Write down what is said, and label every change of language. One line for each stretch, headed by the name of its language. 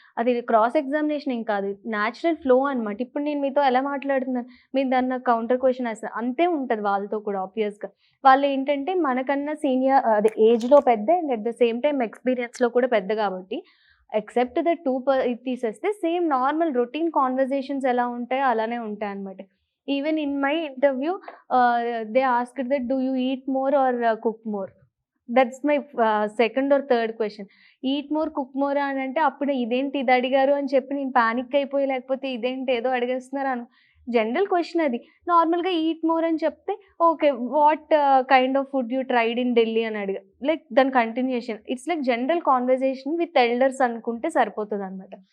Telugu: అది cross examination ఏం కాదు. న్యాచురల్ ఫ్లో అనమాట. ఇప్పుడు నేను మీతో ఎలా మాట్లాడుతున్నాను, మీరు దాన్ని నాకు కౌంటర్ క్వెషన్ వేస్తారు. అంతే ఉంటది వాళ్ళతో కూడా ఆబ్వియస్‌గా. వాళ్ళేంటంటే మనకన్నా సీనియర్ అదే ఏజ్‌లో పెద్ద and at the same time ఎక్స్‌పీరియన్స్‌లో కూడా పెద్ద కాబట్టి ఎక్సెప్ట్ ద 2 ఇది తీసేస్తే సేమ్ నార్మల్ రొటీన్ కాన్వర్జేషన్స్ ఎలా ఉంటాయో అలానే ఉంటాయన్నమాట.
English: Even in my interview they asked that do you eat more or cook more? That's my second or third question.
Telugu: Eat more, cook more అని అంటే అప్పుడు ఇదేంటి ఇది అడిగారు అని చెప్పి నేను పానిక్ అయిపోయి, లేకపోతే ఇదేంటి ఏదో అడిగేస్తున్నారు జనరల్ క్వెషన్ అది. నార్మల్‌గా ఈట్ మోర్ అని చెప్తే
English: okay what kind of food you tried in Delhi
Telugu: అని అడిగా. లైక్ దాని continuation.
English: it's like general conversation with elders
Telugu: అనుకుంటే సరిపోతదనమాట.